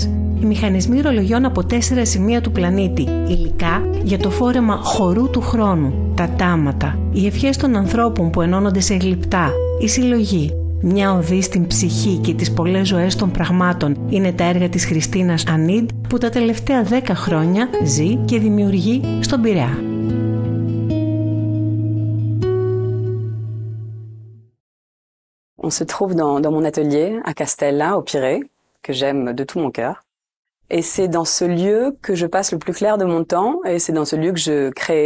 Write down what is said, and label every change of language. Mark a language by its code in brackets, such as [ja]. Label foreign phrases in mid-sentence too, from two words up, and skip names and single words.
[el] Οι μηχανισμοί ρολογιών από 4 σημεία του πλανήτη, υλικά για το φόρεμα χορού του χρόνου, τα τάματα, οι ευχές των ανθρώπων που ενώνονται σε γλυπτά, η συλλογή. Μια οδή στην ψυχή και τις πολλές ζωές των πραγμάτων είναι τα έργα της Χριστίνας Ανίντ που τα τελευταία 10 χρόνια ζει και δημιουργεί στον Πειραιά. [fr] On se trouve dans mon atelier à Castella, au Pirée, que j'aime de tout mon cœur. Et c'est dans ce lieu que je passe le plus clair de mon temps et c'est dans ce lieu que je crée.